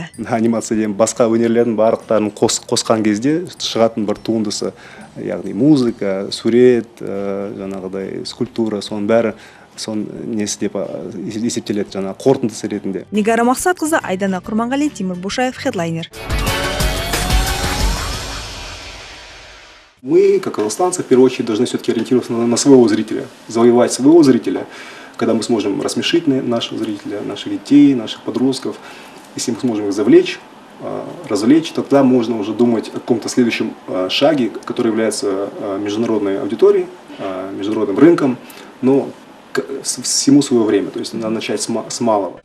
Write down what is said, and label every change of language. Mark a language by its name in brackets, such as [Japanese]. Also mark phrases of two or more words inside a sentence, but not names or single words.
[Kazakh] Анимация деген басқа өнерлердің барлықтарын қосқан кезде шығатын бір туындысы, яғни музыка, сурет, жаңағыдай скульптура, соның бәрі несі деп есептеледі, жаңа қорытындысы ретінде. Нигара Мақсатқызы, Айдана Құрманғали, Тимур Бушаев, Headliner. [Russian] Мы, как казахстанцы, в первую очередь должны все-таки ориентироваться на своего зрителя, завоевать своего зрителя, когда мы сможем рассмешить нашего зрителя, наших детей, наших подростков. Если мы сможем их завлечь, развлечь, тогда можно уже думать о каком-то следующем шаге, который является международной аудиторией, международным рынком, но всему свое время, то есть надо начать с малого.